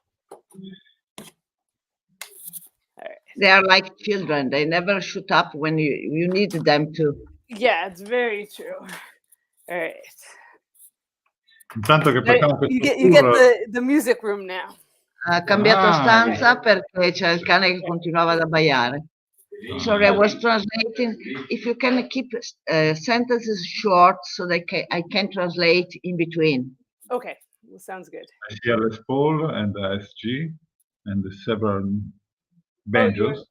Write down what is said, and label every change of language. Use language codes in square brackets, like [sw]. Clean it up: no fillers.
[en] All right. They are like children. They never shut up when you need them to. Yeah, it's very true. All right. [it] Intanto che [en] you get the music room now. [it] Ha cambiato stanza perché c'è il cane che continuava ad abbaiare. [en] Sorry, I was translating. If you can keep sentences short so that I can translate in between. Okay, well, sounds good. I see a Les Paul and the SG and the several banjos.